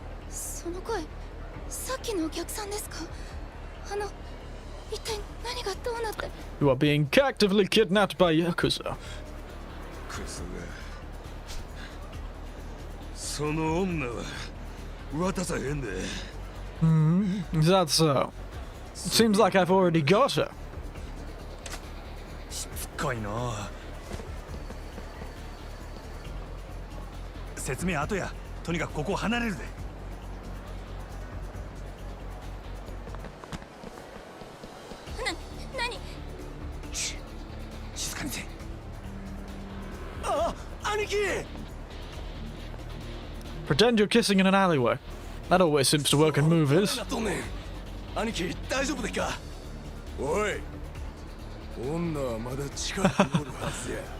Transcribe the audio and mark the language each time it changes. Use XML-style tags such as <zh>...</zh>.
<ja>その声、さっきのお客さんですか？一体何がどうなって。</ja> <en>You are being actively kidnapped by Yakuza.</en> <ja>クソが。その女は渡さへんで。</ja> <en>Is that so? Seems like I've already got her.</en> <ja>しつこいな。説明後や。とにかくここを離れるで。何？静かにせ。あ、兄貴。</ja> <en>Pretend you're kissing in an alleyway. That always seems to work in movies.</en> <ja>兄貴大丈夫でっか。おい、女はまだ近くにおるはずや。</ja>